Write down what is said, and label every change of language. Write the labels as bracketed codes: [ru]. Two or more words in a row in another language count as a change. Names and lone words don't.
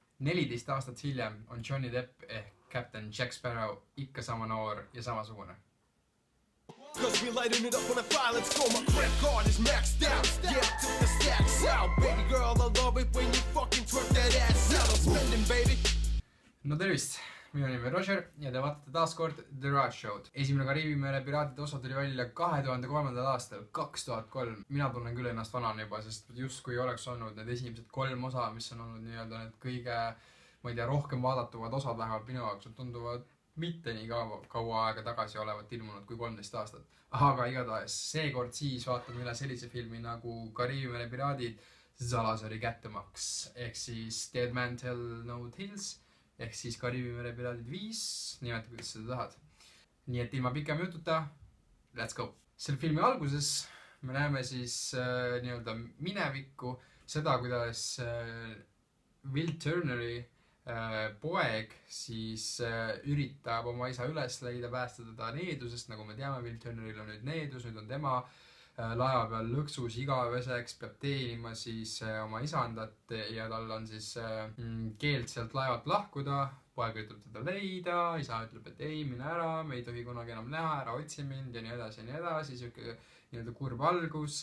[et] 14 aastat hiljem on Johnny Depp ehk Captain Jack Sparrow ikka sama noor ja samasugune. [en] Cause we lighting it up on a fire, let's go, my credit card is maxed out. Yeah, I took the stacks out. Baby girl, I love it when you fucking twerk that ass out. I'm spending, baby. [et] No tervist, minu nimi on Roger ja te vaatate taas kord The Raj Show'd. Esimene Kariibi mere piraatide osa tuli välja 2003. aastal, 2003. Mina tunnen küll ennast vanana juba, sest justkui oleks olnud need esimesed 3 osa, mis on olnud nii-öelda need kõige, ma ei tea, rohkem vaadatavad osad vähemalt minu jaoks, tunduvad mitte nii kaua aega tagasi olevat ilmunud kui 13 aastat. Aga igatahes, seekord siis vaatame üle sellise filmi nagu Kariibi mere piraadid Salazari kättemaks ehk siis Dead Man Tell No Tales ehk siis Kariibi mere piraadid 5, nimeta kuidas seda tahad. Nii et ilma pikem jututa, [en] let's go! [et] Selle filmi alguses me näeme siis nii-öelda minevikku, seda kuidas Will Turneri poeg siis üritab oma isa üles leida, päästa teda needusest, nagu me teame, Will Turneril on nüüd needus, nüüd on tema laeva peal lõksus igaveseks, peab teenima siis oma isandat ja tal on siis keeld sealt laevalt lahkuda, poeg ütleb teda leida, isa ütleb, et ei, mine ära, me ei tohi kunagi enam näha, ära otsi mind ja nii edasi, siuke nii-öelda kurb algus.